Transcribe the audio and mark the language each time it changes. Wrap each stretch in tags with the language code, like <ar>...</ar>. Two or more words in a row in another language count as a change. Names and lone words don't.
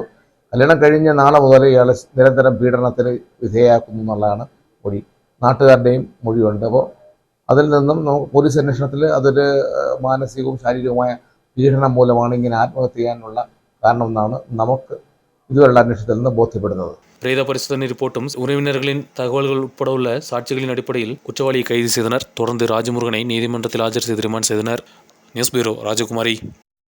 <ml>കല്യാണം കഴിഞ്ഞ് നാളെ മുതൽ ഇയാൾ നിരന്തരം പീഡനത്തിന് വിധേയയാക്കുന്നു എന്നുള്ളതാണ് മൊഴി. നാട്ടുകാരുടെയും മൊഴിയുണ്ട്. അപ്പോൾ അതിൽ നിന്നും നമുക്ക് പോലീസ് അന്വേഷണത്തിൽ അതൊരു മാനസികവും ശാരീരികവുമായ പീഡനം മൂലമാണ് ഇങ്ങനെ ആത്മഹത്യ ചെയ്യാനുള്ള കാരണമെന്നാണ് നമുക്ക് ഇതുവരെയുള്ള അന്വേഷണത്തിൽ നിന്ന് ബോധ്യപ്പെടുന്നത്.</ml> <ta>பிரேத பரிசோதனை ரிப்போர்ட்டும் உறவினர்களின் தகவல்கள் உட்பட உள்ள சாட்சிகளின் அடிப்படையில் குற்றவாளியை கைது செய்தனர். தொடர்ந்து ராஜமுருகனை நீதிமன்றத்தில் ஆஜர் செய்து ரிமாண்ட் செய்தனர்.</ta> <en>News Bureau, Rajakumari.</en>